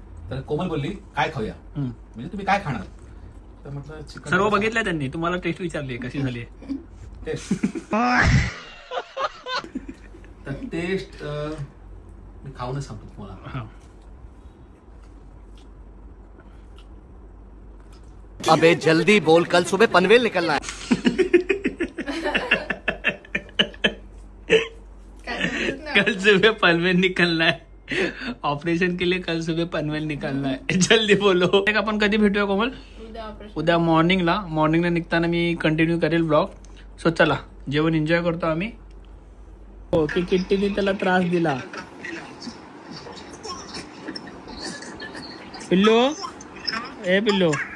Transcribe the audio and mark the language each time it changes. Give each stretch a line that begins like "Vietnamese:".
Marathi: तर कोमल बोलली काय खाऊया, म्हणजे तुम्ही काय खाणार? तर म्हटलं चिकन. सर्व बघितलंय त्यांनी, तुम्हाला टेस्ट विचारली कशी झाली टेस्ट. तर टेस्ट मी खाऊनच सांगतो तुम्हाला.
Hindi: अबे जल्दी बोल, कल सुबह पनवेल निकलना है. कल सुबह पनवेल निकलना है, ऑपरेशन के लिए कल सुबह पनवेल निकलना है. जल्दी बोलो.
Marathi: आपण कधी भेटूया कोमल? उद्या मॉर्निंगला निघताना मी कंटिन्यू करेल ब्लॉग. सो चला जेवण एन्जॉय करतो आम्ही. हो की किट्टीने त्याला त्रास दिला. पिल्लू ए पिल्लू